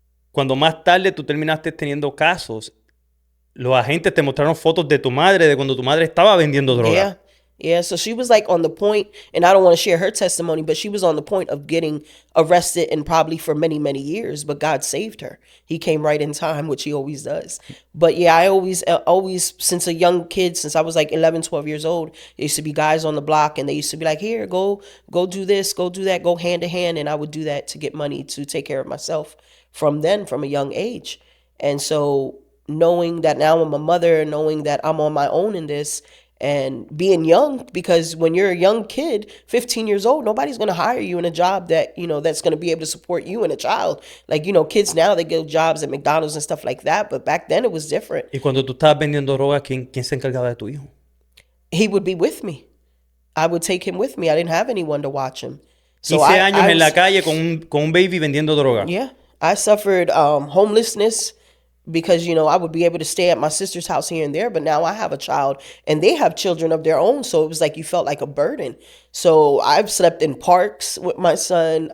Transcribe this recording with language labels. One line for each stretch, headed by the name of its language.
Spanish: Cuando más tarde tú terminaste teniendo casos, los agentes te mostraron fotos de tu madre, de cuando tu madre estaba vendiendo droga.
English: yeah. Yeah, so she was like on the point, and I don't want to share her testimony, but she was on the point of getting arrested and probably for many, many years, but God saved her. He came right in time, which he always does. But yeah, I always, since a young kid, since I was like 11, 12 years old, there used to be guys on the block and they used to be like, here, go do this, go do that, go hand to hand. And I would do that to get money to take care of myself from a young age. And so knowing that now I'm a mother, knowing that I'm on my own in this, and being young, because when you're a young kid, 15 years old, nobody's going to hire you in a job that, you know, that's going to be able to support you and a child. Like, you know, kids now, they get jobs at McDonald's and stuff like that. But back then it was different.
Spanish: Y cuando tú estabas vendiendo droga, ¿quién se encargaba de tu hijo?
English: He would be with me. I would take him with me. I didn't have anyone to watch him.
Spanish: 15 años en la calle con un baby vendiendo droga.
English: Yeah. I suffered homelessness, because, you know, I would be able to stay at my sister's house here and there, but now I have a child and they have children of their own. So it was like you felt like a burden. So I've slept in parks with my son.